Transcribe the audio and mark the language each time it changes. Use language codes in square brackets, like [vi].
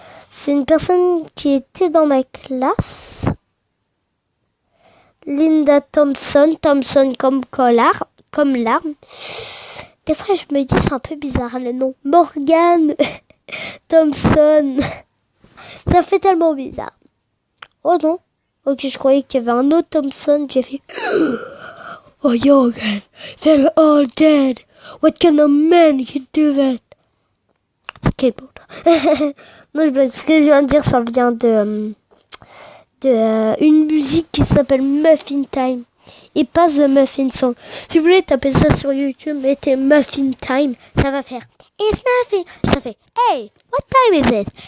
[fr] C'est une personne qui était dans ma classe. Linda Thompson. Thompson comme l'arme. Des fois, je me dis, c'est un peu bizarre le nom. Morgan Thompson. Ça fait tellement bizarre. Oh non. Ok, je croyais qu'il y avait un autre Thompson. J'ai fait... [en] Oh, Jorgen, they're all dead. What kind of man can do that? [fr] Skateboard. Non, je blague. Ce que je viens de dire, ça vient de une musique qui s'appelle Muffin Time. Et pas The Muffin Song. Si vous voulez taper ça sur YouTube, mettez Muffin Time. Ça va faire [en] It's Muffin. [fr] Ça fait [en] Hey, what time is it?